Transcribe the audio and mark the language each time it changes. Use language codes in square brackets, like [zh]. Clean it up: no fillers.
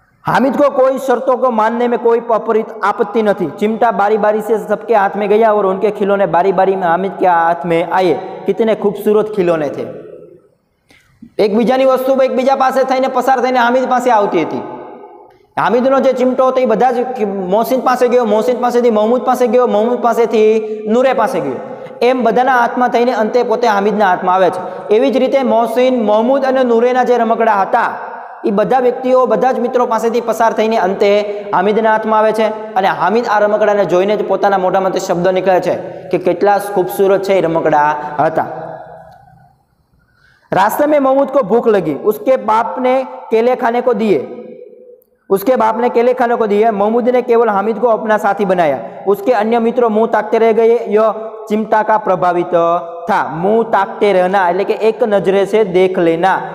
[hi] हामिद को कोई शर्तों को मानने में कोई आपत्ति न थी. चिमटा बारी बारी से सबके हाथ में गया और उनके खिलौने बारी बारी में हामिद के हाथ में आए. कितने खूबसूरत खिलौने थे. [gu] એકબીજાની વસ્તુ એકબીજા પાસે થઈને પસાર થઈને હામિદ પાસે આવતી હતી. હામિદનો જે ચીમટો હતો એ બધા જ મોહસિન પાસે ગયો, મોહસિન પાસેથી મોહમ્મદ પાસે ગયો, મોહમ્મદ પાસેથી નૂરે પાસે ગયો. એમ બધાના હાથમાં થઈને અંતે પોતે હામિદના હાથમાં આવે છે. એવી જ રીતે મોહસિન, મોહમ્મદ અને નૂરેના જે રમકડા હતા એ બધા વ્યક્તિઓ બધા જ મિત્રો પાસેથી પસાર થઈને અંતે હામિદના હાથમાં આવે છે. અને હામિદ આ રમકડાને જોઈને જ પોતાના મોઢામાંથી શબ્દ નીકળે છે કે કેટલા ખૂબસૂરત છે એ રમકડા હતા. [hi] रास्ते में मोहम्मद को भूख लगी, उसके बाप ने केले खाने को दिए. उसके बाप ने केले खाने को दिए. मोहम्मद ने केवल हामिद को अपना साथी बनाया. उसके अन्य मित्रों मुंह ताकते रह गए. यह चिमटा का प्रभावित था. मुंह ताकते रहना [gu] એટલે કે એક નજરે [hi] से देख लेना.